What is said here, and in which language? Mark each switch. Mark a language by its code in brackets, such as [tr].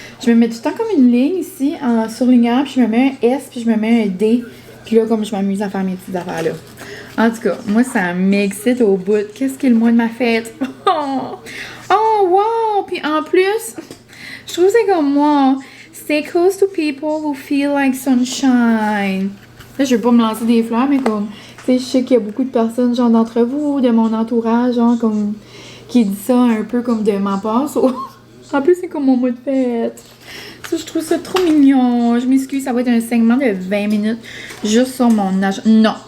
[fr] Je me mets tout le temps comme une ligne ici, en surlignant. Puis je me mets un S, puis je me mets un D. Puis là, comme je m'amuse à faire mes petites affaires là. En tout cas, moi, ça m'excite au bout. Qu'est-ce qui est le mois de ma fête? Oh, wow! Puis en plus... Je trouve que c'est comme moi. [en] Stay close to people who feel like sunshine. [fr] Là, je vais pas me lancer des fleurs, mais comme, tu sais, je sais qu'il y a beaucoup de personnes, genre d'entre vous, de mon entourage, genre, comme, qui dit ça un peu comme de ma part. So, en plus, c'est comme mon mot de fête. Ça, je trouve ça trop mignon. Je m'excuse, ça va être un segment de 20 minutes juste sur mon âge. Non.